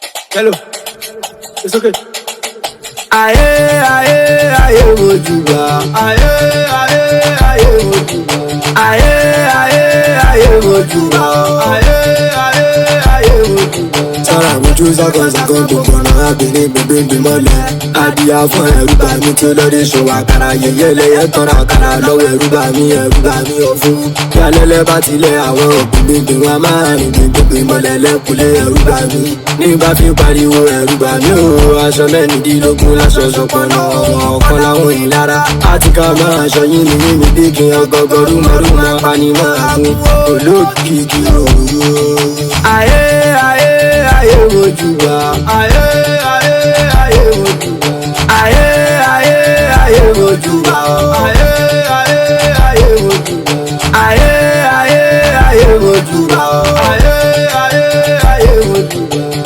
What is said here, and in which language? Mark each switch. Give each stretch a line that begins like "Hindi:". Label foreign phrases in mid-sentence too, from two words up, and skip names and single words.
English: Hello, it's okay.
Yoruba: Aye, mojuba. Aye, mojuba. Aye, mojuba. Aye, mojuba. Saara aboju sakansakan gbogbo ọ̀nà abìnrin gbogbo mọ́lẹ̀. Adìyà fún ẹrú bá mi tí olórí ṣòwò àkàrà yẹyẹ lẹyẹ tọrọ àkàrà lọ́wọ́ ẹrú bá mi ọ̀fun. Yálẹ́lẹ́ bá tilẹ̀ àwọn ògùn gbogbo wa máa rìn gbogbo ìmọ̀lẹ̀ lẹ́kùlé ẹrú bá mi. Nígbà fi pariwo ẹrú bá mi o, aṣọ mẹ́rìndínlógún láṣọ ṣọpọ̀nà ọ̀kan láwọn ìlara. Àti ká máa aṣọ yín ní mímí bí kí ọgọgọ rúmọrúmọ apanimọ̀ àgùn olókìkí òru. Aye, mojuba. Aye, mojuba. Aye, mojuba. Aye, mojuba. Aye, mojuba. Aye, mojuba.